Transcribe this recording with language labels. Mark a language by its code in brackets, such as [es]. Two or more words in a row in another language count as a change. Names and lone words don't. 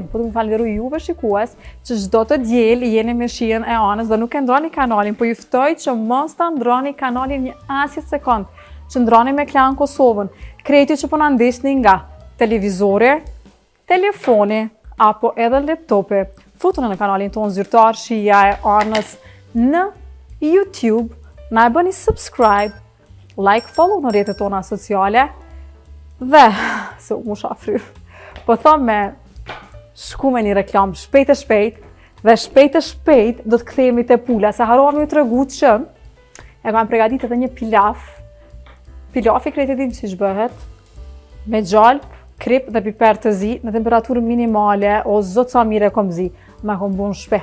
[sq] Po të më falenderuj juve shikues që çdo të diel jeni me shijen e anës dhe nuk e ndroni kanalin, po ju ftoj që mos ta ndroni kanalin një asnjë sekond, që ndroni me Klan Kosovën. Kreti që po na ndeshni nga televizori, telefoni apo edhe laptopi, futuni në kanalin tonë zyrtar shija e anës në YouTube, na e bëni [en] subscribe, like, follow [sq] në rrjetet tona sociale dhe, se u musha fryr, po thom me shku me një reklam shpejt dhe shpejt do të kthehemi te pula, se harrova ju tregu që e kam përgatitur edhe një pilaf. Pilafi krejt dim si bëhet, me gjalp, krip dhe piper të zi, në temperaturë minimale, o zot sa mire kom zi, ma kom bu në shpe.